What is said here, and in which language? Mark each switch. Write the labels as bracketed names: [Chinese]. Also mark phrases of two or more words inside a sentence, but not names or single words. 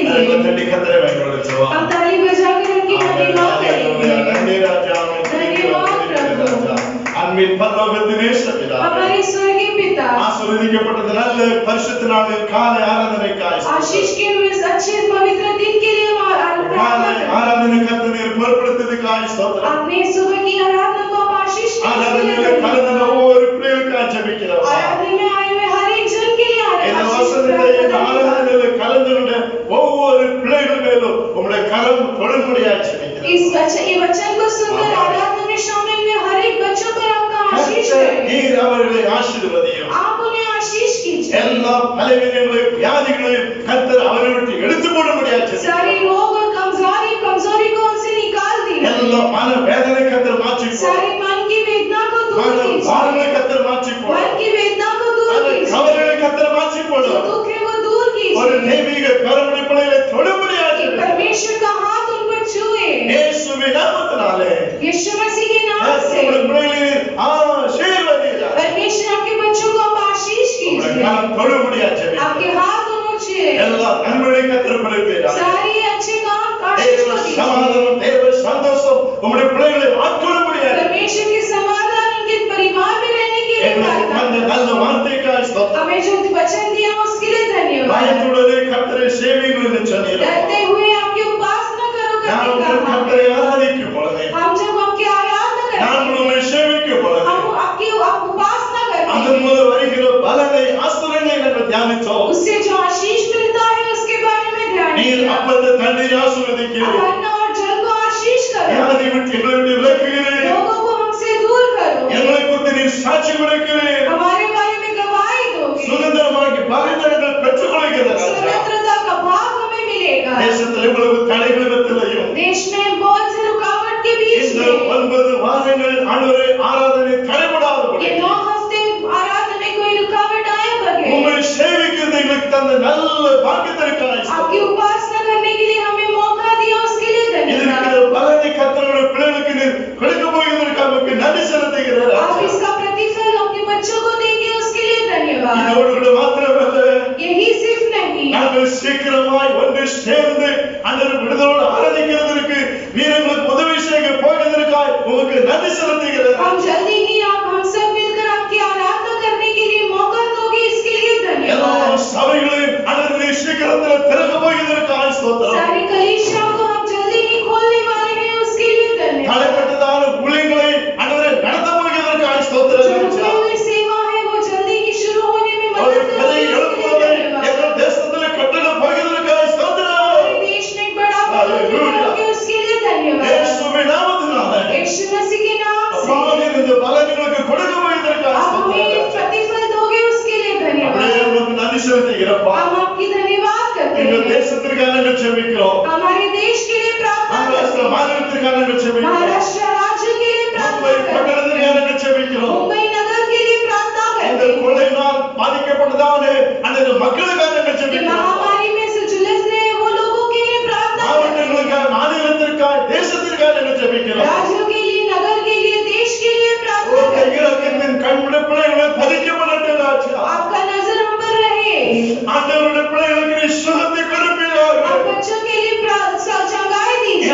[Tamil] தட்டி கர்த்தரை மகிமைப்படுத்துவோம். [Hindi] हम ताली बजाकर उनकी महिमा करेंगे। [Tamil] நன்றி ராஜா, ராஜா. அன்பின் பரலோகத்தின் நேசபிதா, [Hindi] हमारे स्वर्गीय पिता, [Tamil] ஆசீர்வதிக்கப்பட்டது நல்ல பரிசுத்த நாளில் காலை ஆராதனைக்காய் [Hindi] आशीष के इस अच्छे पवित्र दिन के लिए [Tamil] காலை ஆராதனை கர்த்தர் பொறுப்படுத்தியதுக்காய் ஸ்தோத்திரம். [Hindi] आपने सुबह की आराधना को आप आशीष [Tamil] ஆராதனையில கலந்த ஒவ்வொரு பிள்ளைகளுக்காக ஜெபிக்கிறோம். [Hindi] आराधना में आए हुए हर एक जन के लिए [Tamil] இந்த வசனத்தை ஆராதனையில கலந்து கொண்ட ஒவ்வொரு பிள்ளைகள் மேலும் உம்முடைய கரம் தொடும்படியாக ஜெபிக்கிறோம். [Hindi] ये वचन को सुनकर आराधना में शामिल हुए हर एक बच्चों पर आपका आशीष करें। [Tamil] நீர் அவர்களை ஆசீர்வதியும். [Hindi] आप उन्हें आशीष कीजिए। [Tamil] எல்லா பலவீனங்களையும் வியாதிகளையும் கர்த்தர் அவரை விட்டு எடுத்து போடும்படியாக ஜெபிக்கிறோம். [Hindi] सारी रोग और कमजोरी को उनसे निकाल दीजिए। [Tamil] எல்லா மன வேதனை கர்த்தர் மாற்றி போடும். [Hindi] सारी मन की वेदना को दूर कीजिए। [Tamil] பாரங்களை கர்த்தர் மாற்றி போடும். [Hindi] मन की वेदना को दूर कीजिए। [Tamil] கவலைகளை கர்த்தர் மாற்றி போடும். [Hindi] दुख है वो दूर [Tamil] ஒரு [Hindi] कीजिए। [Tamil] தெய்வீக பெருமடி பிள்ளைகளை தொடும்படியாக [Hindi] कि परमेश्वर का हाथ उन पर छुए। [Tamil] இயேசுவின் நாமத்தினாலே [Hindi] यीशु मसीह के नाम से [Tamil] உம்முடைய பிள்ளைகளை ஆசீர்வதியார். [Hindi] परमेश्वर आपके बच्चों को आप आशीष [Tamil] உம்முடைய [Hindi] कीजिए। [Tamil] கரம் தொடும்படியாக ஜெபிக்கிறோம். [Hindi] आपके हाथ उन्हें छुए। [Tamil] எல்லா நன்மைகளை கர்த்தர் கொடுப்பீராக. [Hindi] सारी अच्छे काम आशीष [Tamil] தேவ [Hindi] को दीजिए। [Tamil] சமாதானம், தேவ சந்தோஷம் உம்முடைய பிள்ளைகளை ஆட்கொள்ளும்படியாக [Hindi] परमेश्वर के समाधान उनके परिवार में रहने के लिए [Tamil] எங்களுக்கு [Hindi] प्रार्थना। [Tamil] தந்த நல்ல வார்த்தைக்காய் ஸ்தோத்திரம். [Hindi] हमें जो वचन दिया उसके लिए धन्यवाद। [Tamil] பயத்துடனே கர்த்தரை சேவியுங்கள் என்று சொன்னீர். [Hindi] डरते हुए आपकी उपासना करो [Tamil] நாம் [Hindi] करके कहा। [Tamil] கர்த்தரை ஆராதிக்கும் பொழுது, [Hindi] हम जब आपकी आराधना करते [Tamil] நாம் [Hindi] हैं, [Tamil] உம்மை சேவிக்கும் பொழுது, [Hindi] हम आपकी उपासना करते [Tamil] அதன் [Hindi] हैं, [Tamil] மூலம் வருகிற பலனை ஆசீர்வாதங்களை நாங்கள் தியானித்தோம். [Hindi] उससे जो आशीष मिलता है उसके बारे में ध्यान [Tamil] நீர் [Hindi] दीजिए। [Tamil] அப்பத்தை தண்ணி ஆசீர்வதிக்கிறீர். [Hindi] अन्न और जल को आशीष करो। [Tamil] வியாதி விட்டு எங்களை விட்டு விலக்குகிறீர். [Hindi] लोगों को हमसे दूर करो। [Tamil] எங்களை குறித்து நீர் சாட்சி கொடுக்கிறீர். [Hindi] हमारे बारे में गवाही दोगे। [Tamil] சுதந்திரமாகி பரிந்துரைகள் பெற்றுக் கொள்கிறீர். [Hindi] स्वतंत्रता का भाग हमें मिलेगा। [Tamil] தேசத்தில் இவ்வளவு தடைகள் மத்தியிலும் [Hindi] देश में बहुत से रुकावट के बीच [Tamil] இந்த [Hindi] में [Tamil] 9 வாரங்கள் ஆண்டவரே ஆராதனை தடைபடாதபடி [Hindi] 9 हफ्ते आराधना में कोई रुकावट आए बगैर [Tamil] உம்மை சேவிக்கிறது எங்களுக்கு தந்த நல்ல பாக்கியத்திற்காக [Hindi] आपकी उपासना करने के लिए हमें मौका दिया उसके लिए धन्यवाद। [Tamil] இதற்கு பலனை கர்த்தருடைய பிள்ளைகளுக்கு நீர் கொடுக்க போகிறதற்காக உமக்கு நன்றி செலுத்துகிறேன். [Hindi] आप इसका प्रतिफल अपने बच्चों को देंगे उसके लिए धन्यवाद। [Tamil] இதோடு கூட மாத்திரமல்ல, [Hindi] यही सिर्फ नहीं, [Tamil] நாங்கள் சீக்கிரமாய் ஒன்று சேர்ந்து அந்த விடுதலோடு ஆராதிக்கிறதற்கு நீர் எங்களுக்கு உதவி செய்ய போகிறதற்காக உமக்கு நன்றி செலுத்துகிறேன். [Hindi] हम जल्दी ही आप हम सब मिलकर आपकी आराधना करने के लिए मौका दोगे इसके लिए [Tamil] எல்லா [Hindi] धन्यवाद। [Tamil] சபைகளையும் அன்று சீக்கிரத்தில் திறக்க போகிறதற்காக ஸ்தோத்திரம். [Hindi] सारी कलीसिया को हम जल्दी ही खोलने वाले हैं उसके लिए धन्यवाद। [Tamil] தடைப்பட்டதான ஊழியங்களை அன்று நடத்த போகிறதற்காக [Hindi] जो [Tamil] ஸ்தோத்திரம். [Hindi] रुकी हुई सेवा है वो जल्दी ही शुरू होने में [Tamil] ஒரு [Hindi] मदद [Tamil] பெரிய [Hindi] करोगे उसके लिए [Tamil] எழுப்புதலை [Hindi] धन्यवाद। [Tamil] எங்கள் தேசத்தில் கட்டளை போகிறதற்காக ஸ்தோத்திரம். [Hindi] हमारे देश में एक बड़ा पलट करोगे उसके लिए धन्यवाद। [Tamil] இயேசுவின் நாமத்தினாலே [Hindi] यीशु मसीह के नाम से [Tamil] அப்பாவின் இந்த பலன்களுக்கு கொடுக்க போகிறதற்காக [Hindi] आप हमें ये [Tamil] ஸ்தோத்திரம். [Hindi] प्रतिफल दोगे उसके लिए [Tamil] அப்படியே [Hindi] धन्यवाद। [Tamil] உமக்கு நன்றி செலுத்துகிறப்பா. [Hindi] हम आपकी धन्यवाद करते [Tamil] எங்கள் [Hindi] हैं। [Tamil] தேசத்திற்காக நாங்கள் ஜெபிக்கிறோம். [Hindi] हमारे देश के लिए प्रार्थना [Tamil] மகாராஷ்டிர [Hindi] करते हैं। [Tamil] மாநிலத்திற்காக நாங்கள் ஜெபிக்கிறோம். [Hindi] महाराष्ट्र राज्य के लिए [Tamil] மும்பை [Hindi] प्रार्थना करते [Tamil] பட்டணத்திற்காக [Hindi] हैं। [Tamil] நாங்கள் ஜெபிக்கிறோம். [Hindi] मुंबई नगर के लिए प्रार्थना [Tamil] இந்த [Hindi] करते हैं। [Tamil] கொலையினால் பாதிக்கப்பட்டதான அந்த மக்களுக்காக நாங்கள் [Hindi] कि [Tamil] ஜெபிக்கிறோம். [Hindi] महामारी में से झुलस रहे वो लोगों के लिए प्रार्थना करते हैं। [Tamil] மாவட்டங்களுக்காக, மாநிலத்திற்காக, தேசத்திற்காக நாங்கள் ஜெபிக்கிறோம். [Hindi] राज्यों के लिए, नगर के लिए, देश के लिए प्रार्थना [Tamil] உங்க [Hindi] करते हैं। [Tamil] இறக்கத்தின் கண்ணுடைய பிள்ளைகளை பதிக்கப்படட்டும் ராஜா. [Hindi] आपका नजर हम पर रहे। [Tamil] ஆண்டவருடைய பிள்ளைகளுக்கு நீ சுகத்தை கொடுப்பீராக. [Hindi] आप बच्चों के लिए चंगाई दीजिए।